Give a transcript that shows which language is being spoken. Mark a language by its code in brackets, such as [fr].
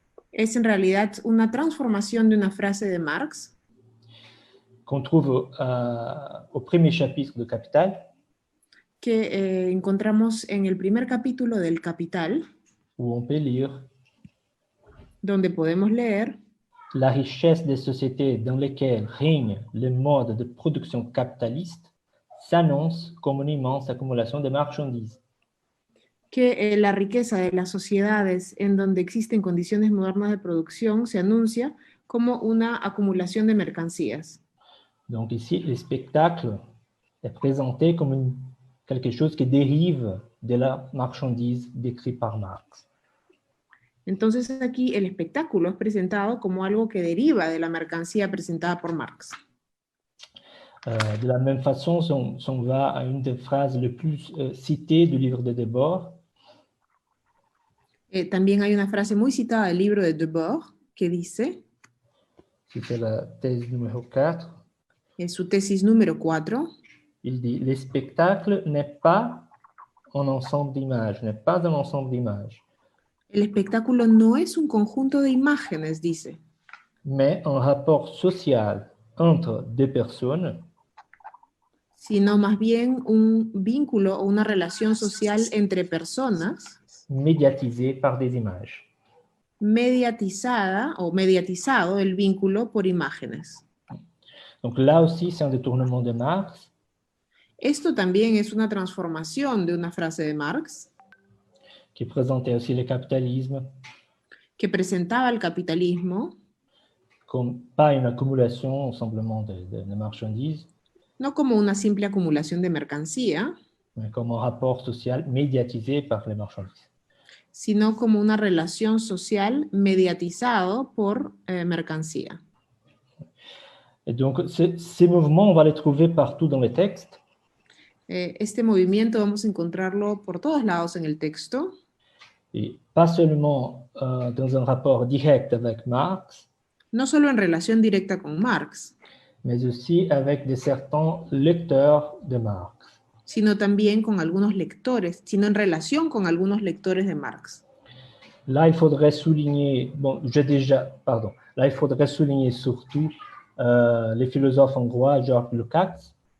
[es] Es en realidad una transformación de una frase de Marx [fr] qu'on trouve au premier chapitre de Capital, [es] que encontramos en el primer capítulo del Capital, [fr] où on peut lire [es] donde podemos leer: [fr] la richesse des sociétés dans lesquelles règne le mode de production capitaliste s'annonce comme une immense accumulation de marchandises. [es] que la riqueza de las sociedades en donde existen condiciones modernas de producción se anuncia como una acumulación de mercancías. [fr] Donc ici, le spectacle est présenté comme quelque chose qui dérive de la marchandise décrite par Marx. [es] Entonces aquí el espectáculo es presentado como algo que deriva de la mercancía presentada por Marx. [fr] De la même façon, si on va à une des phrases les plus citées du livre de Debord, [es] También hay una frase muy citada del libro de Debord que dice, [fr] c'était la thèse numéro 4, [es] en su tesis número 4, [fr] il dit « Le spectacle n'est pas un ensemble d'images, n'est pas un ensemble d'images, [es] el espectáculo no es un conjunto de imágenes, dice, [fr] mais un rapport social entre deux personnes [es] sino más bien un vínculo o una relación social entre personas [fr] médiatisé par des images. [es] mediatizada o mediatizado el vínculo por imágenes. [fr] Donc là aussi, c'est un détournement de Marx. [es] Esto también es una transformación de una frase de Marx [fr] Qui présentait aussi le capitalisme [es] que presentaba el capitalismo [fr] comme pas une accumulation simplement de marchandises, [es] no como una simple acumulación de mercancía, [fr] mais comme un rapport social médiatisé par les marchandises. [es] sino como una relación social mediatizado por mercancía. [fr] Et donc, ces mouvements, on va les trouver partout dans les textes. [es] Este movimiento vamos a encontrarlo por todos lados en el texto, [fr] Et pas seulement dans un rapport direct avec Marx, [es] no solo en relación directa con Marx, [fr] mais aussi avec des certains lecteurs de Marx. [es] sino también con algunos lectores, sino en relación con algunos lectores de Marx. [fr] Là, il faudrait souligner, là, il faudrait souligner surtout les philosophes hongrois, George Lukács.